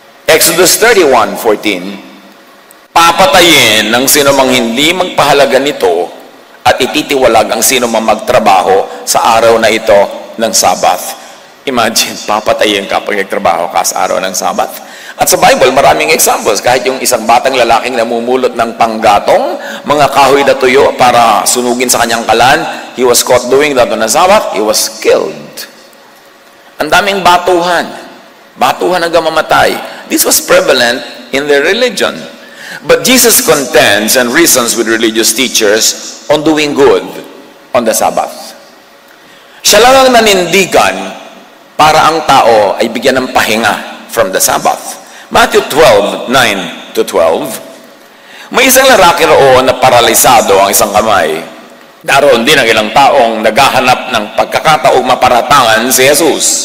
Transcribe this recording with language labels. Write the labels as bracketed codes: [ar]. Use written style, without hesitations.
[tl] Exodus 31:14, papatayin ng sino mang hindi magpahalaga nito at ititiwalag ang sino mang magtrabaho sa araw na ito ng Sabbath. Imagine, papatayin ka pag nagtrabaho ka sa araw ng Sabbath. At sa Bible, maraming examples. Kahit yung isang batang lalaking namumulot ng panggatong, mga kahoy na tuyo para sunugin sa kanyang kalan, [en] he was caught doing that on the Sabbath, he was killed. [tl] Ang daming batuhan. Batuhan hanggang mamatay. [en] This was prevalent in their religion. But Jesus contends and reasons with religious teachers on doing good on the Sabbath. [tl] Siya lang ang nanindigan para ang tao ay bigyan ng pahinga [en] from the Sabbath. [tl] Matthew 12:9-12, may isang lalaki roon na paralisado ang isang kamay. Daroon din ang ilang taong naghahanap ng pagkakataong maparatangan si Jesus.